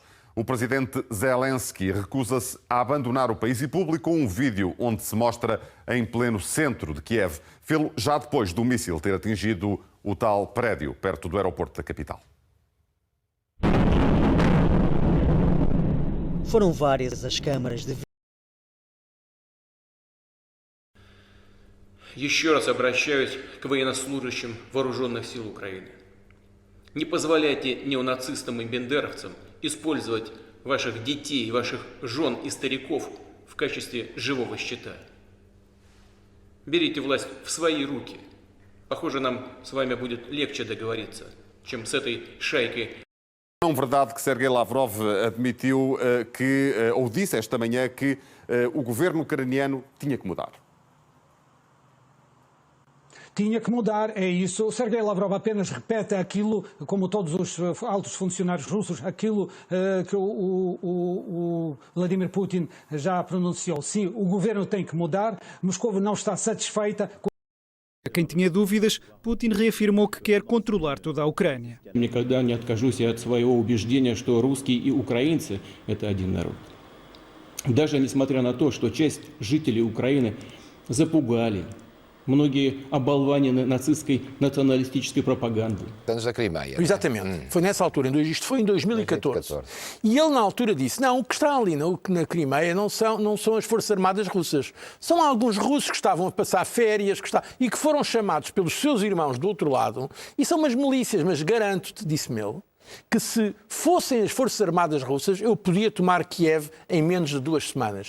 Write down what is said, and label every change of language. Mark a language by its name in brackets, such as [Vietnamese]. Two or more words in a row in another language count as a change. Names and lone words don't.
[Portuguese] O presidente Zelensky recusa-se a abandonar o país e publicou um vídeo onde se mostra em pleno centro de Kiev. Fê-lo já depois do míssil ter atingido o tal prédio perto do aeroporto da capital. Foram várias as câmaras de... [Russian] Еще раз обращаюсь к военнослужащим вооруженных сил Украины. Не позволяйте неонацистам и бендеровцам использовать ваших детей, ваших жен и стариков в качестве живого щита. Берите власть в свои руки. Похоже, нам с вами будет легче договориться, чем с этой шайкой. [Portuguese] Não é verdade que Sergei Lavrov admitiu ou disse esta manhã que o governo ucraniano tinha que mudar. Tinha que mudar, é isso. O Sergei Lavrov apenas repete aquilo, como todos os altos funcionários russos, aquilo que o Vladimir Putin já pronunciou. Sim, o governo tem que mudar, Moscou não está satisfeita. Quem tinha dúvidas, Putin reafirmou que quer controlar toda a Ucrânia. [Russian] Никогда не откажусь от своего убеждения, что русские и украинцы – это один народ. Даже несмотря на то, что часть жителей Украины запугали, многие оболванены нацистской националистической пропагандой. [Portuguese] Anos da Crimeia. Exatamente. Foi nessa altura, isto foi em 2014. E ele na altura disse, não, o que está ali na Crimeia não são as Forças Armadas russas. São alguns russos que estavam a passar férias e que foram chamados pelos seus irmãos do outro lado e são umas milícias, mas garanto-te, disse-me ele, que se fossem as Forças Armadas russas, eu podia tomar Kiev em menos de 2 semanas.